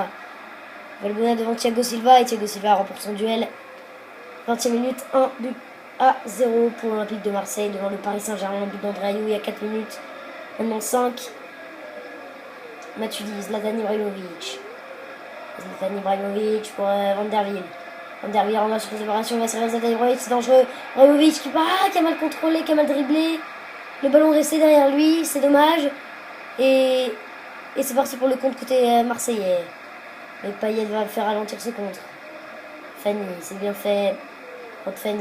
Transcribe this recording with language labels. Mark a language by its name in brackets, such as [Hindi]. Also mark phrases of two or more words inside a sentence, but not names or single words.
[French] Valbuena devant Thiago Silva et Thiago Silva remporte son duel. 20e minute, 1-0 pour l'Olympique de Marseille devant le Paris Saint-Germain. But d'André Ayou il y a 4 minutes. Maintenant 5. Matuidi, Zlatan Ibrahimovic. Zlatan Ibrahimovic pour Van der Wiel. Van der Wiel en sur les opérations, il va servir Zlatan Ibrahimovic, c'est dangereux. Ibrahimovic qui a mal contrôlé, qui a mal dribblé. Le ballon resté derrière lui, c'est dommage. Et c'est parti pour le compte côté marseillais. Mais Payet va faire ralentir ce contre. Fanny, c'est bien fait. Contre Fanny.